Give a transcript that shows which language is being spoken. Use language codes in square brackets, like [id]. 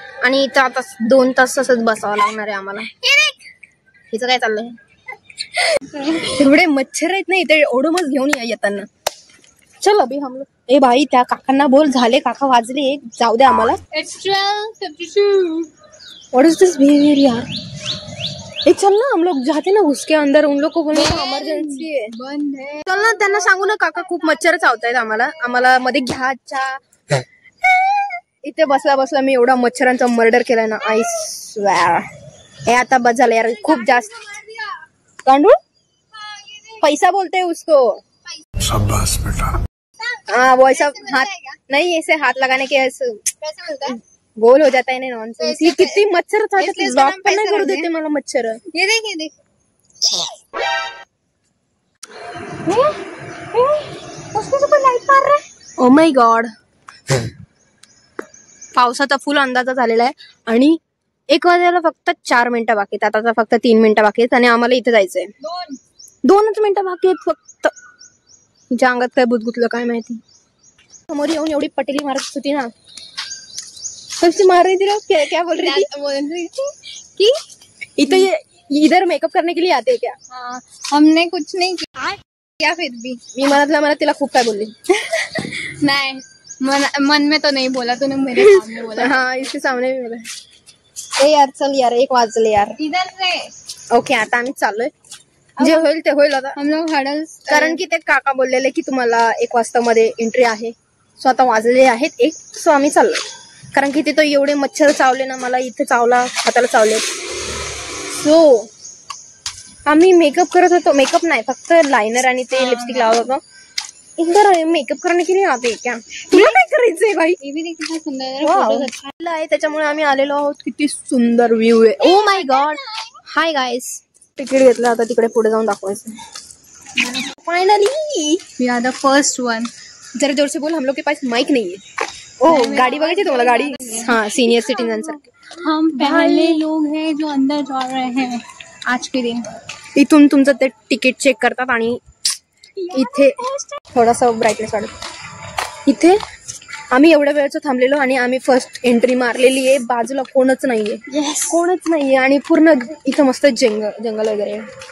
[mr] आणि इथं आता 2 तास तसंच बसावं लागणार आहे आम्हाला. हिचं काय चाललंय? एवढे मच्छर आहेत ना इथे, ओडोमस घेऊन या येताना. [hi] चल अभि हम लोग. [mr] ए भाई, त्या काकांना बोल, झाले काका वाजले, जाऊ दे आम्हाला. [en] It's 12:52. What is this behaviour यार. [hi] ए चल ना, हम लोग जाते ना उसके अंदर. उन लोग को बोलना इमरजेंसी है. बंद है. [mr] चल ना, त्यांना सांगू ना, काका खूप मच्छर चावतायत आम्हाला मध्ये घ्याच्या. इथे बसला बसला मी एवढा मच्छरांचा मर्डर केलाय ना, [en] I swear. [mr] हे आता बस झालं यार, खूप जास्त. [hi] गांडूळ पैसा बोलते उसको. शाबाश बेटा. हाँ, वो ऐसा हाथ नहीं, ऐसे हाथ लगाने के ऐसे कैसे मिलता है? गोल हो जाता है ना. नॉनसेंस. ये कितनी मच्छर था, [mr] ब्लॉक पण नाही करू देते मला मच्छर. [hi] ये देख. उसको सब लाइट मार रहा है. [en] Oh my god. [mr] पावसाचा फुल अंदाजा झालेला आहे आणि 1 वाजायला फक्त 4 मिनिटं बाकी आहेत. आता फक्त 3 मिनिटं बाकी आहेत आणि आम्हाला इथे जायचंय. 2च मिनिटं बाकी आहेत फक्त. हिच्या अंगात काय बुजगुतलं काय माहिती. समोर येऊन एवढी पटेली मारत होती ना. [hi] कशी मार रही थी ना, क्या बोल रही थी कि इधर मेकअप करने के लिए आते क्या? हाँ, हमने कुछ नहीं किया फिर भी. [mr] मी मला तिला खूप काय बोलली. [hi] नहीं, मन में तो नहीं बोला तूने, मेरे सामने बोला. हाँ, इसके सामने भी बोला. ए यार चल यार, [mr] 1 वाजले यार. [hi] इधर से. [mr] ओके, आता आम्ही चाललोय. जे होईल ते होईल आता. [hi] हम लोग हडल, [mr] कारण की ते काका बोललेले की तुम्हाला 1 वाजता मध्ये एंट्री आहे. सो आता वाजले आहेत 1. सो आम्ही चाललोय. कारण की तिथं एवढे मच्छर चावले ना, मला इथे चावला, हाताला चावले. सो आम्ही मेकअप करत होतो. मेकअप नाही, फक्त लायनर आणि ते लिपस्टिक लावत होतो. [hi] इधर मेकअप करने के लिए आते हैं क्या? [mr] तुला काय करायचंय भाई? [hi] ये भी देखिए कितना सुंदर है, वाव. फोटोज अच्छा [mr] आलं आहे त्याच्यामुळे आम्ही आलेलो आहोत. किती सुंदर व्ह्यू आहे. [en] Oh my God. Hi guys. [mr] Ticket घेतलं आता तिकडे पुढे जाऊन दाखवायचं. [en] Finally we are the first one. [hi] जरा जोर से बोल, हम लोग के पास माइक नहीं है. [mr] ओ गाडी बघायची तुम्हाला? गाडी हाँ सीनियर सिटीजन सारखे. [hi] हम पहले लोग हैं जो अंदर जा रहे हैं आज के दिन. [mr] इथून तुमचं ते तिकीट चेक करतात आणि इथे थोडासा ब्राईटनेस वाढत. इथे आम्ही एवढ्या वेळचं थांबलेलो आणि आम्ही फर्स्ट एंट्री मारलेली आहे. बाजूला कोणच नाहीये, कोणच नाहीये आणि पूर्ण इथं मस्त जंगल वगैरे आहे.